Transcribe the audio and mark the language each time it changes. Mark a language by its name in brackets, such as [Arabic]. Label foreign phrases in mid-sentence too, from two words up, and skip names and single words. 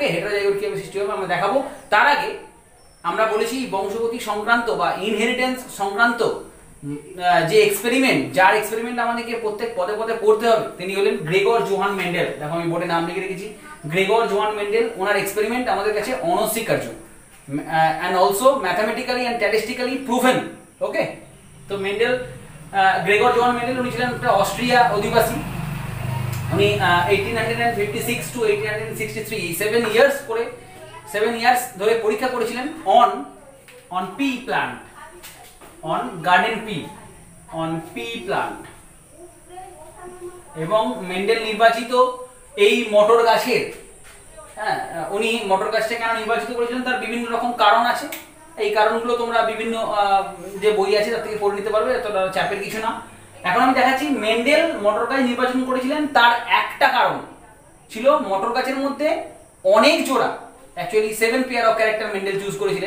[Bangla] হেটেরোজাইগোট কিভাবে সৃষ্টি হবে আমরা দেখাবো। তার আগে আমরা বলেছি বংশগতি সংক্রান্ত বা ইনহেরিটেন্স সংক্রান্ত যে এক্সপেরিমেন্ট, যার এক্সপেরিমেন্ট আমাদেরকে প্রত্যেক পদে পদে পড়তে হবে, তিনি হলেন গ্রেগর জোহান মেন্ডেল। দেখো আমি বোর্ডে নাম লিখে রেখেছি, গ্রেগর জোহান মেন্ডেল। ওনার এক্সপেরিমেন্ট আমাদের কাছে অনস্বীকার্য, [English] and also mathematically and statistically proven, okay. [Bangla] তো মেন্ডেল, গ্রেগর জোহান মেন্ডেল, উনি ছিলেন একটা অস্ট্রিয়া অধিবাসী। উনি 1856 to 1863 7 ইয়ার্স ধরে পরীক্ষা করেছিলেন [English] on pea plant, on garden pea, on pea plant। [Bangla] এবং মেন্ডেল নির্বাচিত এই মটর গাছের, উনি মটর গাছটা কেন নির্বাচিত করেছিলেন তার বিভিন্ন রকম কারণ আছে। এই কারণগুলো তোমরা বিভিন্ন যে বই আছে তার থেকে পড়ে নিতে পারবে, এতটা চাপের কিছু না। এখন আমি দেখাচ্ছি মেন্ডেল মটর গাছ নির্বাচন করেছিলেন, তার একটা কারণ ছিল মটর গাছের মধ্যে অনেক জোড়া, অ্যাকচুয়ালি 7 [English] pair of character [Bangla] মেন্ডেল চুজ করেছিলেন।